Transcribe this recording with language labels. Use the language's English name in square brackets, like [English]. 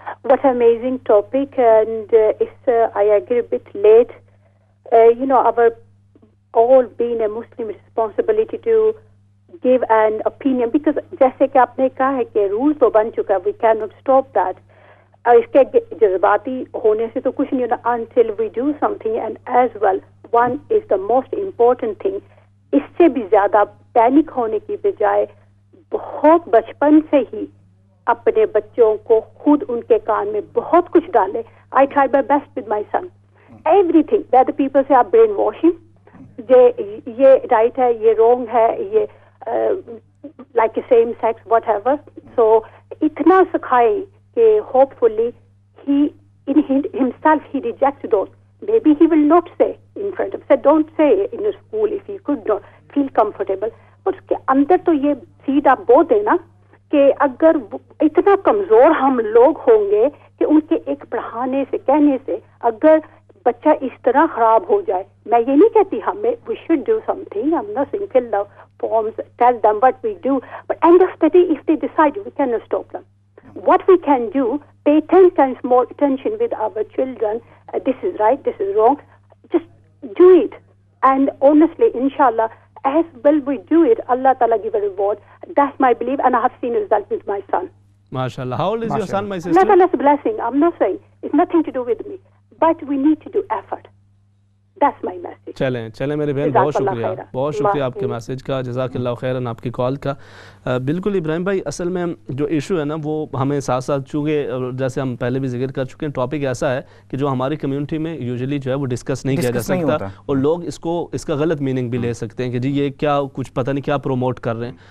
[English] What amazing topic, and I agree a bit late. Our all being a Muslim responsibility to give an opinion, because [Urdu] جیسے کہ آپ نے کہا ہے کہ رول تو بن چکا, [English] we cannot stop that. [Urdu] اس کے جذباتی ہونے سے تو کچھ نہیں ہونا [English] until we do something. And as well, one is the most important thing. [Urdu] اس سے بھی زیادہ پینک ہونے کی بجائے بہت بچپن سے ہی اپنے بچوں کو خود ان کے کان میں بہت کچھ ڈالے. [English] I tried my best with my son. Everything that the people say are brainwashing. [Urdu] یہ رائٹ ہے, یہ رونگ ہے, یہ [English] Like same sex what ever. [Urdu] سو اتنا سکھائیں کہ [English] Hope fully he in himself he reject those. May be he will not say in front of, don't say in school if he could not feel comfortable. [Urdu] اور اس کے اندر تو یہ sad آپ بو دینا کہ اگر اتنا کمزور ہم لوگ ہوں گے کہ ان کے ایک پڑھانے سے کہنے سے اگر بچہ اس طرح خراب ہو جائے. میں یہ نہیں کہتی ہمیں [English] we should do something. I'm not saying fill the forms, tell them what we do. But end of the day, if they decide, we cannot stop them. What we can do, pay 10 times more attention with our children. This is right, this is wrong. Just do it. And honestly, inshallah, as well we do it, Allah Ta'ala give a reward. That's my belief, and I have seen a result with my son. MashaAllah. How old is your son, my sister? Allah Ta'ala's blessing. I'm not saying. It's nothing to do with me. But we need to do effort. That's my message. [Urdu] چلیں میرے بہن, بہت شکریہ آپ کے message کا, جزاک اللہ خیراً آپ کی کال کا. بالکل ابراہیم بھائی, اصل میں جو ایشو ہے نا وہ ہمیں ساتھ ساتھ, چونکہ جیسے ہم پہلے بھی ذکر کر چکے ہیں, ٹاپک ایسا ہے کہ جو ہماری کمیونٹی میں یوزلی جو ہے وہ ڈسکس نہیں کیا جا سکتا, اور لوگ اس کا غلط میننگ بھی لے سکتے ہیں کہ جی یہ کیا کچھ پتہ نہیں کیا پروموٹ کر رہے ہیں.